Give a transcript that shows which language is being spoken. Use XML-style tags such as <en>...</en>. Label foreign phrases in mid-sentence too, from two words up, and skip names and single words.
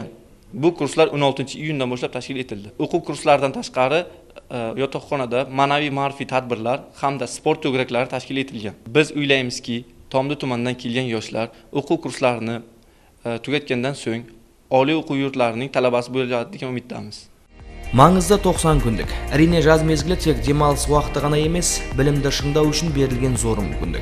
<uz>Bu kurslar 16-iyundan boshlab tashkil etildi. O'quv kurslaridan tashqari yotoqxonada ma'naviy ma'rifiy tadbirlar hamda sport to'garaklari tashkil etilgan. Biz o'ylaymizki, Tomdi tumanidan kelgan yoshlar o'quv kurslarini tugatgandan so'ng oliy o'quv yurtlarining talabasi bo'ladi degan umiddamiz.</uz> <kk>Mаңызды 90 күндік. Әрине жаз мезгілі тек демалыс уақыты ғана емес, білімді шыңдау үшін берілген зор мүмкіндік.</kk>